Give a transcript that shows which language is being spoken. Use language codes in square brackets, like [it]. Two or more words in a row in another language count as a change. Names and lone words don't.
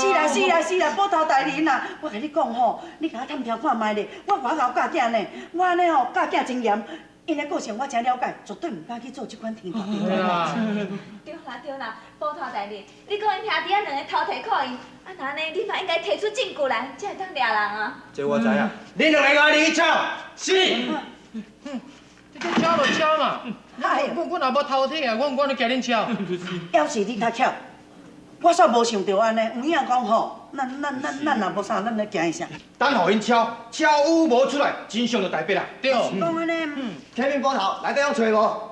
[nan] 是啦，捕头大人啊，我甲你讲吼，你甲我探听看卖咧，我外头教囝呢，我安尼吼教囝真严，因的个性我真了解，绝对唔敢去做这款天大地对啊。对啦，捕头大人，你讲因兄弟啊两个偷摕课银，啊那呢，你嘛应该提出证据来，才会当抓人啊。这我知影，恁两个给我离去吵。是。这敲就敲嘛，我也无偷摕啊，我咧惊恁敲。要是你较巧，我煞无想到安尼，有影讲吼，咱若无啥，咱来行一下。等互因敲有无出来，真相就大白啦。对。讲安尼，前面捕头内底有找无？